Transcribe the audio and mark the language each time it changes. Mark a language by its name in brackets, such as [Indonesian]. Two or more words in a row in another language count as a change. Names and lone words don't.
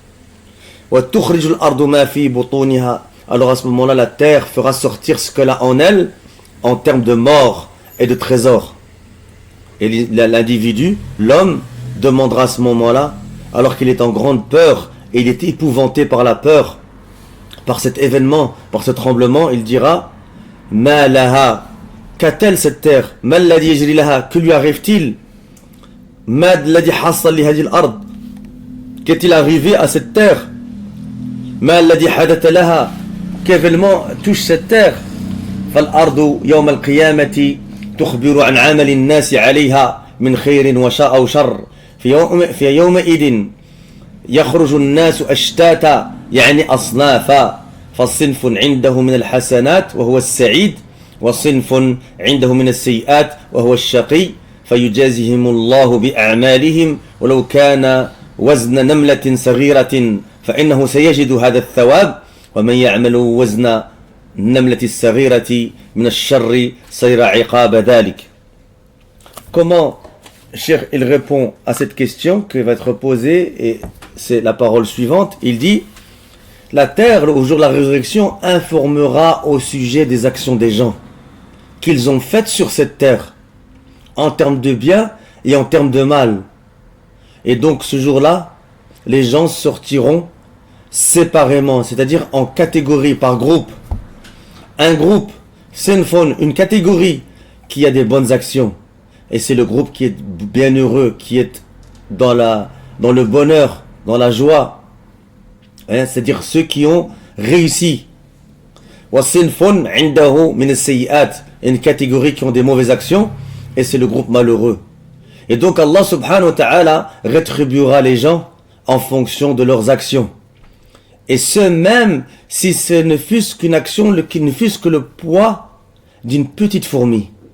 [French] Alors à ce moment-là, la terre fera sortir ce qu'elle a en elle, en termes de mort et de trésors. Et l'individu, l'homme, demandera à ce moment-là, alors qu'il est en grande peur, et il est épouvanté par la peur, par cet événement, par ce tremblement, il dira [Arabic] ما لها, [French] qu'a-t-elle cette terre? [Arabic] ما الذي يجري لها, [French] que lui arrive-t-il? [Arabic] ما الذي حصل لهذه الأرض, [French] Qu'est-il arrivé à cette terre? [Arabic] ما الذي حدث لها? [French] Quel événement touche cette terre? [Arabic] فالأرض يوم القيامة تخبر عن عمل الناس عليها من خير وشاء أو شر في يومئذ يخرج الناس أشتاتا يعني أصنافا فالصنف عنده من الحسنات وهو السعيد وصنف عنده من السيئات وهو الشقي فيجازيهم الله بأعمالهم ولو كان وزن نملة صغيرة فإنه سيجد هذا الثواب ومن يعمل وزن النملة الصغيرة من الشر سيرى عقاب ذلك. [French] Comment Cheikh il répond à cette question qui va être posée et c'est la parole suivante. Il dit la terre au jour de la résurrection informera au sujet des actions des gens qu'ils ont faites sur cette terre en termes de bien et en termes de mal. Et donc ce jour-là, les gens sortiront séparément, c'est-à-dire en catégorie, par groupe. Un groupe, sinfon, une catégorie qui a des bonnes actions. Et c'est le groupe qui est bienheureux, qui est dans le bonheur, dans la joie. Hein, c'est-à-dire ceux qui ont réussi. [Arabic] وصنف عنده من السيئات, [French] une catégorie qui ont des mauvaises actions. Et c'est le groupe malheureux. Et donc Allah [Arabic] سبحانه وتعالى [French] rétribuera les gens en fonction de leurs actions. Et ce même si ce ne fût-ce qu'une action, qui ne fût-ce que le poids d'une petite fourmi.